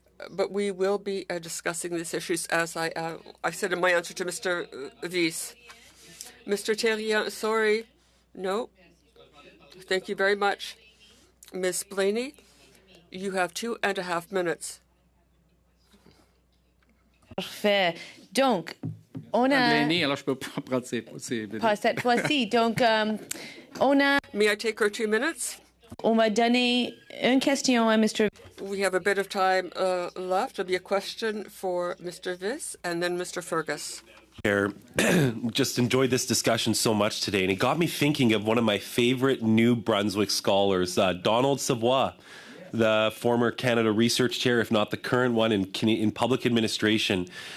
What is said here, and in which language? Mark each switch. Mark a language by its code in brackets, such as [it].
[en] But we will be discussing these issues, as I said in my answer to Mr. Vice. Mr. Terrien, sorry. No. Thank you very much. Ms. Blaney, you have 2.5 minutes. [fr] Parfait. Donc, on a... Blaney, alors je peux pas prendre ces Pas cette fois-ci. Donc, on a... [en] May I take her 2 minutes? [fr] On m'a donné une question à Mr. [en] We have a bit of time left. There'll be a question for Mr. Viss and then Mr. Fergus. Chair, just enjoyed this discussion so much today, and it got me thinking of one of my favorite New Brunswick scholars, Donald Savoy, the former Canada Research Chair, if not the current one in public administration.